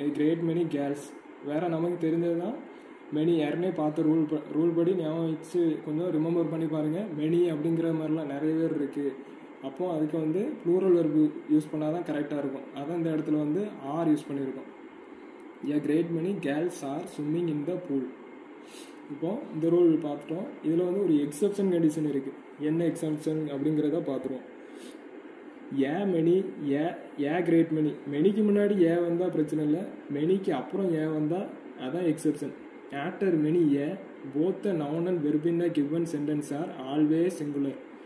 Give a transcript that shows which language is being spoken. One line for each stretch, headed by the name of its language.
English: A great many girls.
Tamil: வேறு நமக்கு தெரிஞ்சது தான் மெனி. ஏற்கனவே பார்த்த ரூல் படி ஞாபகம் வச்சு கொஞ்சம் ரிமெம்பர் பண்ணி பாருங்கள். மெனி அப்படிங்கிற மாதிரிலாம் நிறைய பேர் இருக்குது. அப்போது அதுக்கு வந்து ப்ளூரல் வெர்பு யூஸ் பண்ணால் தான் கரெக்டாக இருக்கும். அதான் இந்த இடத்துல வந்து ஆர் யூஸ் பண்ணியிருக்கோம்.
English: a great many girls are swimming in the pool.
Tamil: இப்போ இந்த ரூல் பார்த்துட்டோம். இதில் வந்து ஒரு எக்ஸப்ஷன் கண்டிஷன் இருக்குது. என்ன எக்ஸப்ஷன் அப்படிங்கிறத பார்த்துருவோம். ஏ மெனி ஏ கிரேட் மெனி, மெனிக்கு முன்னாடி ஏ வந்தால் பிரச்சனை இல்லை, மெனிக்கு அப்புறம் ஏ வந்தால் அதான் exception.
English: After many a both the noun and verb in the given sentence are always singular.